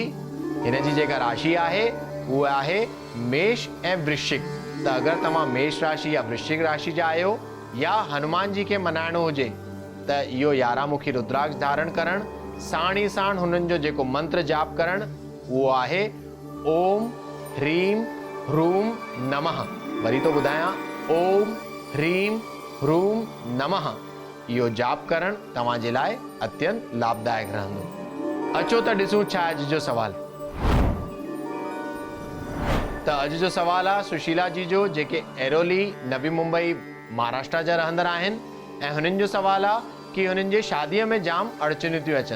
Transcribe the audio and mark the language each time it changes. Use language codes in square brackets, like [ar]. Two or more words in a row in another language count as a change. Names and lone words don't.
[sd] हिन जी जेका राशि आहे उहा आहे मेष ऐं वृश्चिक। त अगरि तव्हां मेष राशि या वृश्चिक राशि जा आहियो या हनुमान जी खे मनाइणो हुजे त इहो 11 मुखी रुद्राक्ष धारण करण साण ई साण हुननि जो जेको मंत्र जाप करण उहो आहे [sa] ओम ह्रीम ह्रूम नमः। [sd] वरी तो ॿुधायां [sa] ओम ह्रीम ह्रूम नमः। [sd] इहो जाप करण तव्हांजे लाइ अत्यंत लाभदायक रहंदो। अचो त ॾिसूं छा अॼु जो सवाल। त अॼु जो सवाल आहे सुशीला जी जो, जेके एरोली नवी मुंबई महाराष्ट्र जा रहंदड़ आहिनि ऐं हुननि जो सवाल आहे कि हुननि जे शादीअ में जाम अड़चनियूं थियूं अचनि।